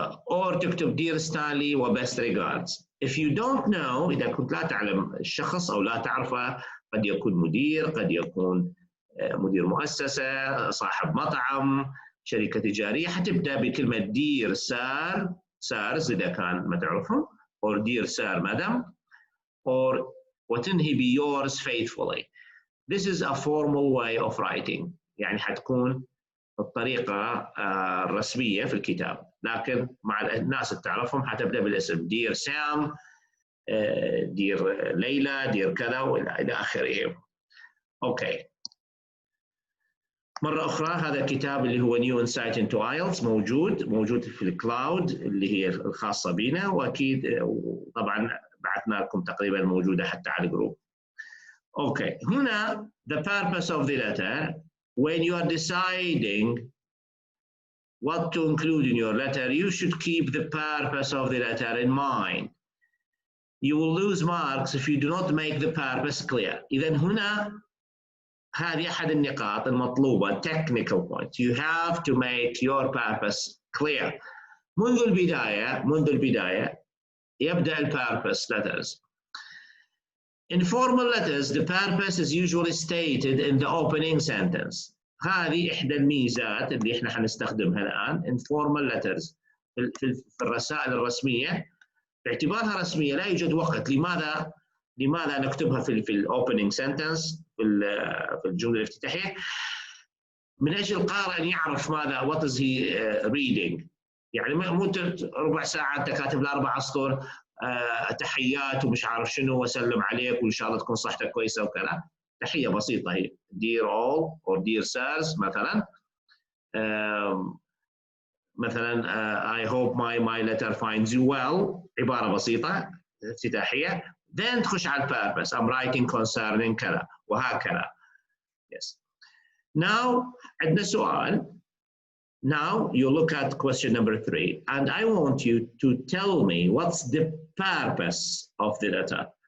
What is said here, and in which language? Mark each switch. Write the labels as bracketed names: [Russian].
[English] or [Arabic] تكتب [English] dear Stanley و best regards. If you don't know، [Arabic] إذا كنت لا تعلم الشخص أو لا تعرفه، قد يكون مدير، قد يكون مدير مؤسسة، صاحب مطعم، شركة تجارية، حتبدأ بكلمة [English] dear sir sirs [Arabic] إذا كان ما تعرفهم، [English] or dear sir madam، or [Arabic] وتنهي ب [English] yours faithfully. This is a formal way of writing، [Arabic] يعني حتكون الطريقة الرسمية في الكتاب، لكن مع الناس اللي تعرفهم حتبدأ بالاسم [English] dear Sam dear [Arabic] ليلى [English] dear [Arabic] كذا وإلى آخره. أوكي، مرة أخرى هذا الكتاب اللي هو New Insight into IELTS موجود في الكلاود اللي هي الخاصة بنا، وأكيد طبعا بعثنا لكم تقريبا موجودة حتى على الجروب. [English] Okay, هنا the purpose of the letter when you are deciding what to include in your letter you should keep the purpose of the letter in mind. You will lose marks if you do not make the purpose clear. [Arabic] إذن هنا هذه أحد النقاط المطلوبة [English] technical point. You have to make your purpose clear. [Arabic] منذ البداية يبدأ [English] purpose letters. In formal letters, the purpose is usually stated in the opening sentence. [Arabic] هذه إحدى الميزات اللي إحنا حنستخدمها الآن. [English] In formal letters [Arabic] في الرسائل الرسمية باعتبارها رسمية لا يوجد وقت. لماذا نكتبها في الأوبننج سنتنس في الجملة الافتتاحية؟ من أجل القارئ أن يعرف ماذا [English] what is he reading. [Arabic] يعني مو ربع ساعة أنت كاتب له 4 أسطر تحيات ومش عارف شنو وسلم عليك وإن شاء الله تكون صحتك كويسة وكذا. تحية بسيطة هي [English] dear all or dear sirs [Arabic] مثلا. مثلا [English] I hope my letter finds you well، [Arabic] عبارة بسيطة افتتاحية. [English] then [Arabic] تخش على [English] purpose I'm writing concerning [Arabic] كذا وهكذا. [English] yes. now [Arabic] عندنا سؤال. [English] Now you look at question number 3 and I want you to tell me what's the purpose of the letter.